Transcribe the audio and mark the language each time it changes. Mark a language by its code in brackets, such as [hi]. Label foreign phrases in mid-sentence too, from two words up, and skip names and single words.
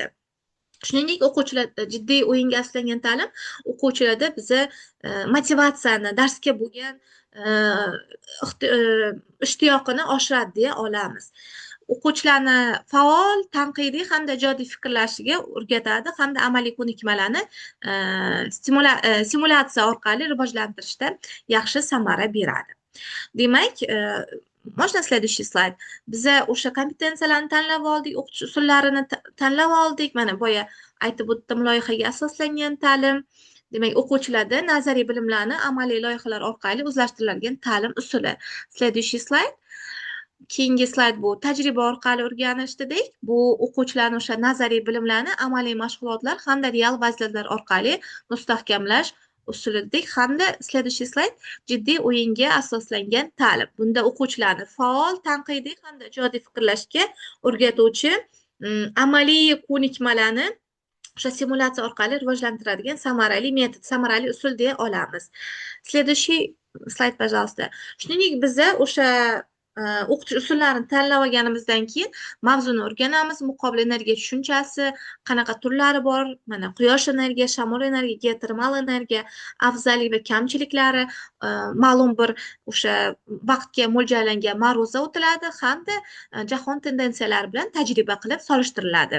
[uz] Shuningdek, o'quvchilar jiddiy o'yinga asoslangan ta'lim o'quvchilarda biza motivatsiyani, darsga bo'lgan ishtiyoqini oshiradi deya olamiz. O'quvchilarni faol, tanqidiy hamda ijodiy fikrlashiga o'rgatadi hamda amaliy ko'nikmalarni simulyatsiya orqali rivojlantirishda yaxshi samara beradi. Demak, [ru] можно следующий slayd. [uz] Biza o'sha kompetensiyalarni tanlab oldik, o'qitish usullarini tanlab oldik. Mana boya aytib o'tdim, loyihaga asoslangan ta'lim. Demak, o'quvchilarda nazariy bilimlarni amaliy loyihalar orqali o'zlashtiriladigan ta'lim usuli. [ru] Следующий slayd. [uz] Keyingi slayd bu tajriba orqali o'rganish dedik. Bu o'quvchilarning o'sha nazariy bilimlarni amaliy mashg'ulotlar hamda real vaziyatlar orqali mustahkamlash usuli dedik. Hamda следующий slayd jiddiy o'yinga asoslangan ta'lim. Bunda o'quvchilarni faol, tanqidiy hamda ijodiy fikrlashga o'rgatuvchi amaliy ko'nikmalarni o'sha simulyatsiya orqali rivojlantiradigan samarali metod, samarali usul deya olamiz. [ru] Следующий slayd, пожалуйста. [uz] Shuningdek, biza o'sha o'qitish usullarini tanlab olganimizdan keyin mavzuni o'rganamiz. Muqobil energiya tushunchasi, qanaqa turlari bor, mana quyosh energiya, shamol energiya, geotermal energiya, afzallik va kamchiliklari, ma'lum bir o'sha vaqtga mo'ljallangan ma'ruza o'tiladi hamda jahon tendensiyalari bilan tajriba qilib solishtiriladi.